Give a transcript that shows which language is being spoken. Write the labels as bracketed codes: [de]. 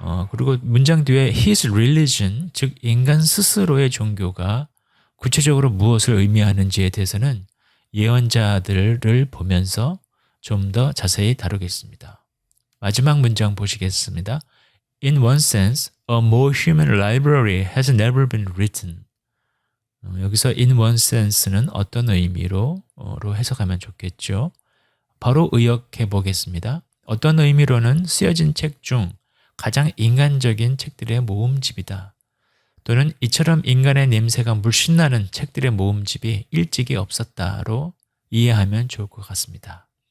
[ko] 그리고 문장 뒤에 [en] his religion, [ko] 즉 인간 스스로의 종교가 구체적으로 무엇을 의미하는지에 대해서는 예언자들을 보면서 좀 더 자세히 다루겠습니다. 마지막 문장 보시겠습니다. [en] In one sense, a more human library has never been written. [ko] 여기서 [en] in one sense [ko] 는 어떤 의미로 해석하면 좋겠죠? 바로 의역해 보겠습니다. 어떤 의미로는 쓰여진 책 중 가장 인간적인 책들의 모음집이다. 또는 이처럼 인간의 냄새가 물씬 나는 책들의 모음집이 일찍이 없었다로 이해하면 좋을 것 같습니다.